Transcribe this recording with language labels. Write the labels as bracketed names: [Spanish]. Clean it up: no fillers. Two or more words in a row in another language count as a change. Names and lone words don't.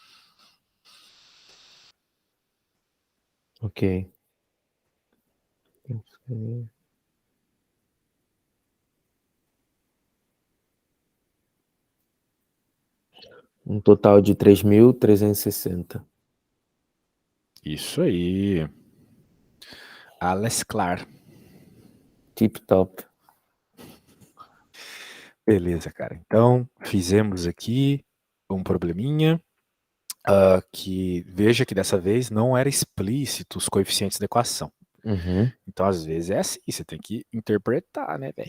[Portuguese] Ok. Um total de 3.360. Isso aí. [German] Alles klar. Tip top. [Portuguese] Beleza, cara. Então, fizemos aqui um probleminha que veja que dessa vez não era explícito os coeficientes da equação. Uhum. Então, às vezes é assim, você tem que interpretar, né, velho?